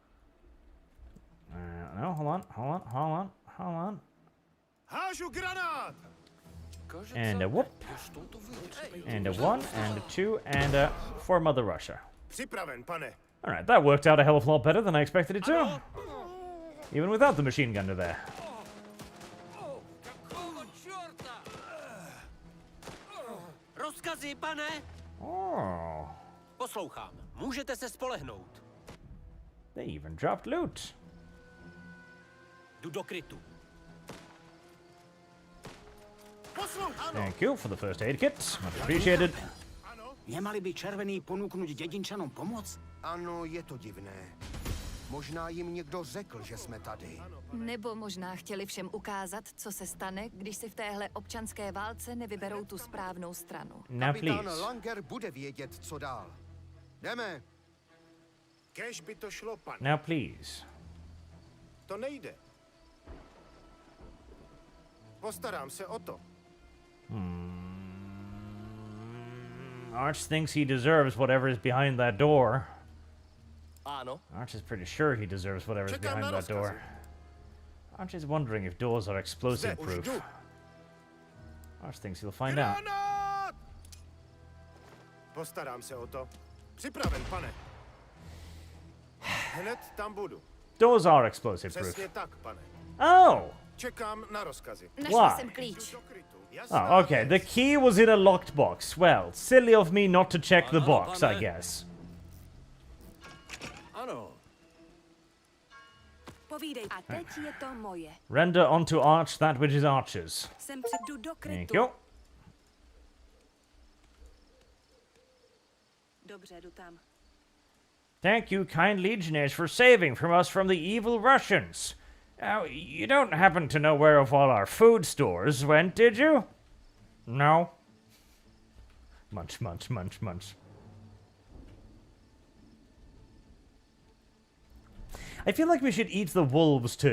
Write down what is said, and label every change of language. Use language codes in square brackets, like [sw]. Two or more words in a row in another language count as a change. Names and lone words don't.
[en] No, hold on. And a whoop. And a 1, and a 2, and a 4 Mother Russia. Alright, that worked out a hell of a lot better than I expected it to. Even without the machine gunner there. [cs] Rozkazy, pane! [en] Oh. [cs] Poslouchám. Můžete se spolehnout. [en] They even dropped loot. [cs] Jdu do krytu. [en] Thank you for the first aid kit. Much appreciated. [sk] Nemali by červený ponúknuť dedinčanom pomoc? [cs] Ano, je to divné. Možná jim někdo řekl, že jsme tady. Nebo možná chtěli všem ukázat, co se stane, když si v téhle občanské válce nevyberou tu správnou stranu. Kapitán Langer bude vědět, co dál. Jdeme. Kéž by to šlo, pane. [en] Now please. [cs] To nejde. Postarám se o to. [en] Arch thinks he deserves whatever is behind that door. [cs] Ano. [en] Arch is pretty sure he deserves whatever is behind that door. Arch is wondering if doors are explosive proof. Arch thinks he'll find out. [cs] Postarám se o to. Připraven, pane. Hned tam budu. [en] Doors are explosive proof. [cs] Přesně tak, pane. [en] Oh! [cs] Čekám na rozkazy. Našla jsem klíč. [en] Oh, okay. The key was in a locked box. Well, silly of me not to check the box, I guess. [cs] Ano. Povídej. A teď je to moje. [en] Render unto Arch that which is Arch's. [cs] Jsem jdu do krytu. [en] Thank you. [cs] Dobře, jdu tam. [en] Thank you, kind legionnaires, for saving from us from the evil Russians. Now, you don't happen to know where all our food stores went, did you? No? Munch, munch, munch, munch. I feel like we should eat the wolves too.